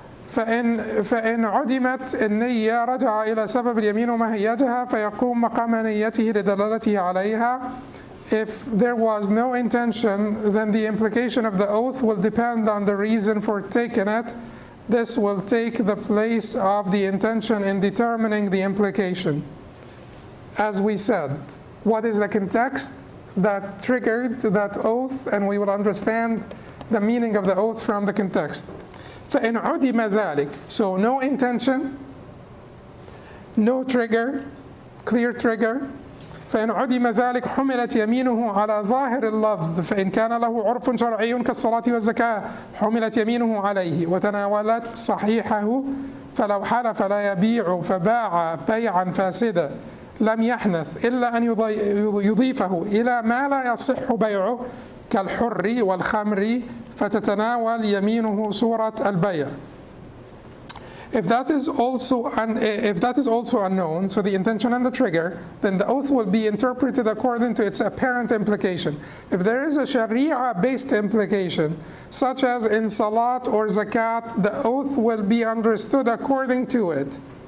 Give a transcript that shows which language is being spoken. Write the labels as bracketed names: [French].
[Arabic] فإن عدمت النية رجع إلى سبب اليمين ومهيجها فيقوم مقام نيته لدلالته عليها. [English] If there was no intention, then the implication of the oath will depend on the reason for taking it. This will take the place of the intention in determining the implication. As we said, what is the context that triggered that oath? And we will understand the meaning of the oath from the context. [Arabic] فإن عدم ذلك, [English] so no intention, no trigger, clear trigger. [Arabic] فإن عدم ذلك حملت يمينه على ظاهر اللفظ فإن كان له عرف شرعي كالصلاة والزكاة حملت يمينه عليه وتناولت صحيحه فلو حلف لا يبيع فباع بيعا فاسدا لم يحنث إلا أن يضيفه إلى ما لا يصح بيعه كالحر والخمر فتتناول يمينه صورة البيع. [English] If that is also unknown, so the intention and the trigger, then the oath will be interpreted according to its apparent implication. If there is a Sharia-based implication, such as in Salat or Zakat, the oath will be understood according to it.